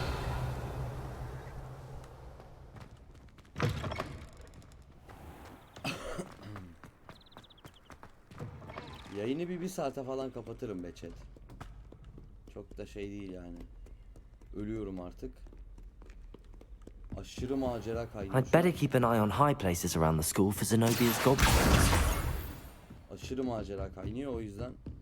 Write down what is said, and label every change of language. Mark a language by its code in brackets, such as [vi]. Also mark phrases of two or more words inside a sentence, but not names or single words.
[tr] Yayını bir saate falan kapatırım be chat. Çok da şey değil yani. Ölüyorum artık. Aşırı macera kaynıyor. [en] I'd better keep an eye on high places around the school for Zenobia's gobstones. [tr] Aşırı macera kaynıyor o yüzden.